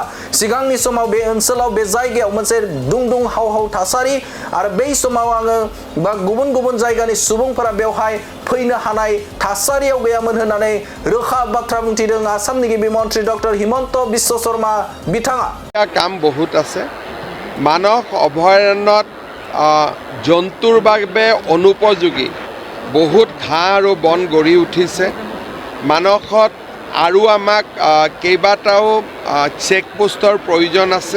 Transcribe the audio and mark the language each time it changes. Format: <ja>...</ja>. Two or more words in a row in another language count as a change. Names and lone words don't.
<brx>सिगांनि समाव बे ओनसोलाव बे जायगायाव मोनसे दुं हाव हाव थासारि आरो बै समाव आङो बा गुबुन जायगानि सुबुंफोरा बेवहाय फैनो हानाय थासारियाव गैयामोन होननानै रोखा बाथ्रा बुंथिदों आसामनि गिबि मन्त्रि डक्टर हिमन्त बिश्व शर्मा बिथाङा।</brx> <as>কাম বহুত আছে। মানস অভয়াৰণ্যত জন্তুৰ বাবে অনুপযোগী বহুত ঘাঁহ আৰু বন গঢ়ি উঠিছে। মানসত আৰু আমাক কেইবাটাও চেকপোষ্টৰ প্ৰয়োজন আছে।</as>